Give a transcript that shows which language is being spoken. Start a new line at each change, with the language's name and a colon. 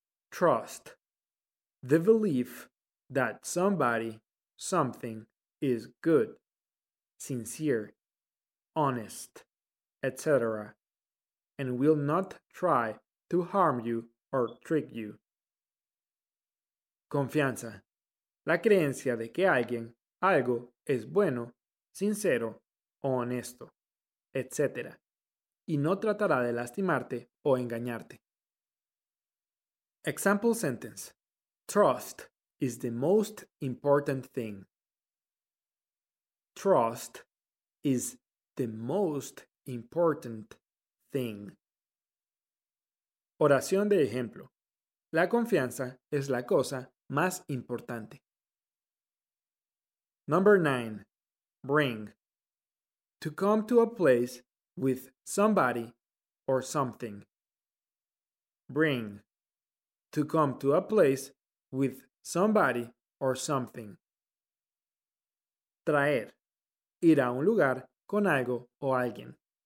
English: Trust. The belief that somebody, something is good, sincere, honest, etc. and will not try to harm you or trick you.
Spanish: Confianza. La creencia de que alguien, algo, es bueno, sincero o honesto, etc. y no tratará de lastimarte o engañarte.
English: Example sentence. Trust is the most important thing. Trust is the most important thing.
Spanish: Oración de ejemplo. La confianza es la cosa más importante.
English: Number 9. Bring. To come to a place with somebody or something. Bring. To come to a place with somebody or something.
Spanish: Traer. Ir a un lugar con algo o alguien.